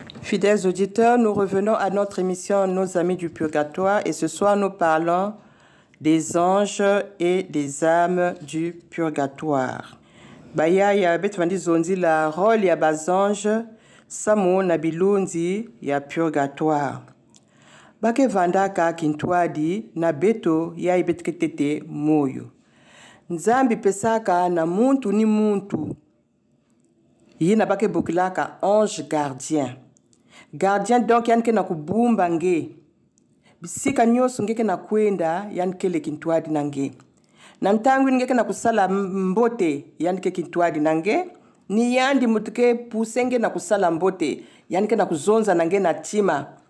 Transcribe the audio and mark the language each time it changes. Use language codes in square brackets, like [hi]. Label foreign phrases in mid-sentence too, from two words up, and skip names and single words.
[fr] Fidèles auditeurs, nous revenons à notre émission Nos amis du purgatoire et ce soir nous parlons des anges et des âmes du purgatoire. [ktu] Baya ya betu zondi [fr] la rôle [ktu] ya bazange samu na bilunzi ya purgatoire. Bake vandaka kintwadi na beto ya ibetketete moyo. Nzambi pesaka na muntu ni muntu. Yina bake bukilaka [fr] ange gardien. Gardien donc [ktu] yanke na kubumba nge. Bisika nyoso ngeke na kwenda yankele kintwadi nange. Nantangu ngeke na kusala mbote yanke kintwadi nange. Ni yandi mutuke pusenge na kusala mbote yanke na kuzonza nange na tima.